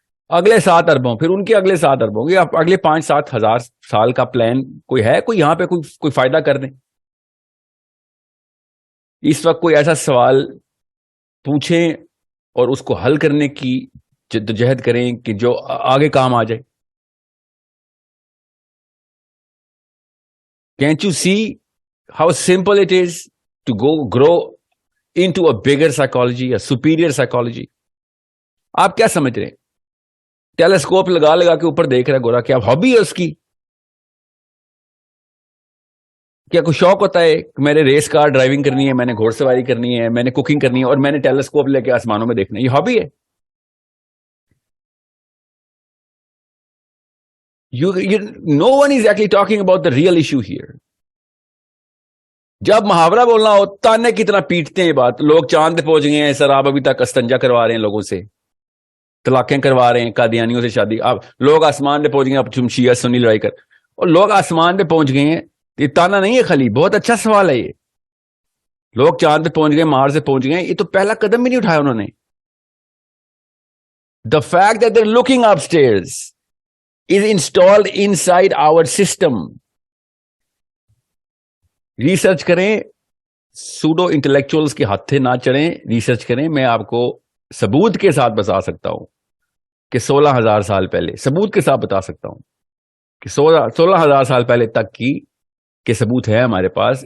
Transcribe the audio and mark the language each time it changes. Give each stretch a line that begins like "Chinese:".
Urdu: اگلے 7 اربوں، پھر ان کے اگلے 7 اربوں گے، اگلے 5-7 ہزار سال کا پلان کوئی ہے؟ کوئی یہاں پہ کوئی فائدہ کر دیں؟ اس وقت کوئی ایسا سوال پوچھیں اور اس کو حل کرنے کی جدوجہد کریں کہ جو آگے کام آ جائے.
English: Can't you see how simple it is to grow into a bigger psychology, a superior psychology?
Urdu: آپ کیا سمجھ رہے ہیں؟ ٹیلیسکوپ لگا کے اوپر دیکھ رہا ہے گورا، کیا ہابی ہے اس کی؟ کیا کوئی شوق ہوتا ہے کہ میں نے ریس کار ڈرائیونگ کرنی ہے, میں نے گھوڑ سواری کرنی ہے, میں نے کوکنگ کرنی ہے, اور میں نے ٹیلیسکوپ لے کے آسمانوں میں دیکھنا ہے؟ یہ ہابی ہے.
English: No one is actually talking about the real issue here.
Urdu: جب محاورہ بولنا ہو تانے کی طرح پیٹتے ہیں یہ بات. لوگ چاند پہ پہنچ گئے ہیں, سر آپ ابھی تک استنجا کروا رہے ہیں لوگوں سے, طلاقیں کروا رہے ہیں, قادیانیوں سے شادی. اب لوگ آسمان پہ پہنچ گئے, اب تم شیعہ سنی لڑائی کر, اور لوگ آسمان پہ پہنچ گئے ہیں. یہ تانا نہیں ہے خالی, بہت اچھا سوال ہے یہ. لوگ چاند پہ پہنچ گئے, مارس پہ پہنچ گئے, یہ تو پہلا قدم بھی نہیں اٹھایا انہوں نے.
English: The fact that they're looking upstairs is installed inside our system.
Urdu: Research کریں, سوڈو انٹلیکچوئلز کے ہاتھے نہ چڑھیں, ریسرچ کریں. میں آپ کو ثبوت کے ساتھ بتا سکتا ہوں کہ 16,000 سال پہلے, ثبوت کے ساتھ بتا سکتا ہوں کہ 16,000 سال پہلے تک کی کہ ثبوت ہے ہمارے پاس.